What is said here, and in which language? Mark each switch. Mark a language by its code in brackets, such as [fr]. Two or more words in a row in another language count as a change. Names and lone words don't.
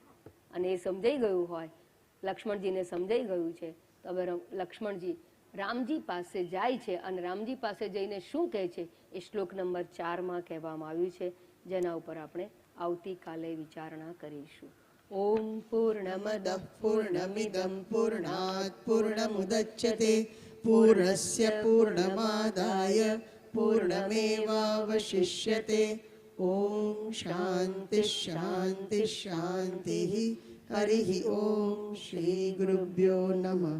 [gu] અને એ સમજાઈ ગયું હોય, લક્ષ્મણજીને સમજાઈ ગયું છે, તો હવે લક્ષ્મણજી રામજી પાસે જાય છે. અને રામજી પાસે જઈને શું કહે છે એ શ્લોક નંબર 4 કહેવામાં આવ્યું છે, જેના ઉપર આપણે આવતીકાલે વિચારણા કરીશું. [sa] ઓમ પૂર્ણમદ પૂર્ણમિદં પૂર્ણાત પૂર્ણમુદચ્યતે पूर्णस्य पूर्णमादाय पूर्णमेवावशिष्यते। ॐ शान्ति शान्ति शान्तिः। हरिः ॐ श्रीगुरुभ्यो नमः।